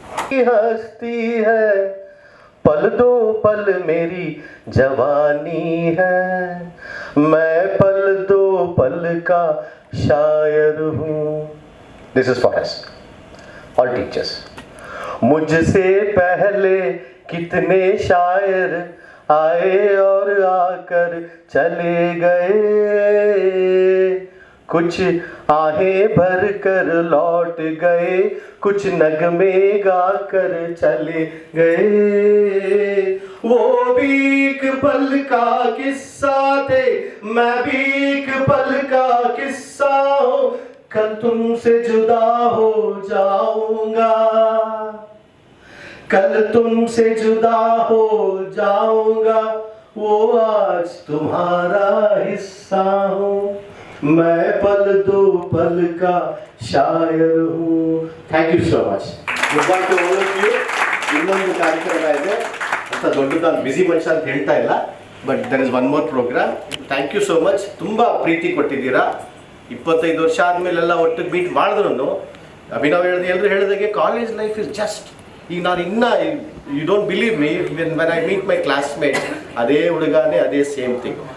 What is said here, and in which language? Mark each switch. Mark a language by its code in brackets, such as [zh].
[hi] हस्ती है पल दो पल मेरी जवानी है मैं पल दो पल का शायर हूँ. [en] This is for us, all teachers. [hi] मुझसे पहले कितने शायर आए और आकर चले गए, कुछ आहें भर कर लौट गए, कुछ नगमे गाकर चले गए. वो भी एक पल का किस्सा थे, मैं भी एक पल का किस्सा हूँ. कल तुमसे जुदा हो जाऊंगा, कल तुमसे जुदा हो जाऊंगा. वो आज तुम्हारा हिस्सा हूँ, मैं पल दो पल का शायर हूँ. [en] Thank you so much. Goodbye to all of you. [kn] ಇನ್ನೊಂದು ಕಾರ್ಯಕ್ರಮ ಇದೆ ಅಂತ ದೊಡ್ಡದು ನಾನು ಬಿಸಿ ಮನುಷ್ಯ ಅಂತ ಹೇಳ್ತಾ ಇಲ್ಲ, [en] But there is one more programme. Thank you so much. [kn] ತುಂಬ ಪ್ರೀತಿ ಕೊಟ್ಟಿದ್ದೀರಾ. 25 ವರ್ಷ ಆದಮೇಲೆಲ್ಲ ಒಟ್ಟಿಗೆ ಮೀಟ್ ಮಾಡಿದ್ರು ಅಭಿನವ್ ಎಲ್ಲರೂ ಹೇಳಿದಾಗೆ [en] college life is just, [kn] ಈಗ ನಾನು [en] you don't believe me, when I meet my classmates [kn] ಅದೇ ಹುಡುಗಾನೆ ಅದೇ [en] Same thing.